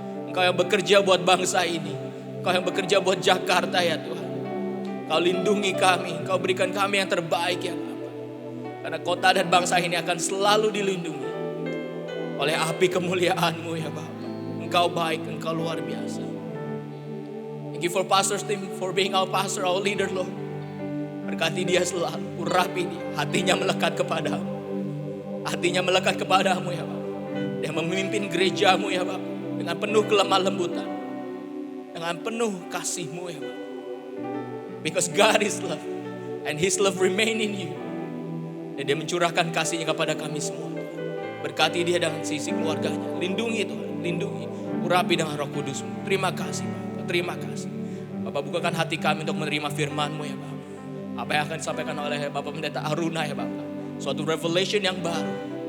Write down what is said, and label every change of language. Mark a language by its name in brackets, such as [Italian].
[Indonesian] Engkau yang bekerja buat bangsa ini. Engkau yang bekerja buat Jakarta ya Tuhan. Engkau lindungi kami. Engkau berikan kami yang terbaik ya Bapak. Karena kota dan bangsa ini akan selalu dilindungi oleh api kemuliaan-Mu ya Bapak. Engkau baik, Engkau luar biasa. [English] Thank you for pastor's team, for being our pastor, our leader, Lord. [Indonesian] Berkati dia selalu, urapi dia, hatinya melekat kepadamu. Hatinya melekat kepadamu ya Bapak. Dia memimpin gerejamu ya Bapak, dengan penuh kelemah lembutan, dengan penuh kasih-Mu ya Bapak. [English] Because God is love, and His love remain in you. [Indonesian] Dan dia mencurahkan kasih-Nya kepada kami semua. Berkati dia dengan sisi keluarganya. Lindungi Tuhan, lindungi. Urapi dengan Roh Kudus-Mu. Terima kasih Bapak. Terima kasih. Bapak, bukakan hati kami untuk menerima firman-Mu ya Bapak. Apa yang akan disampaikan oleh Bapak Pendeta Aruna ya Bapak. Suatu revelation yang baru.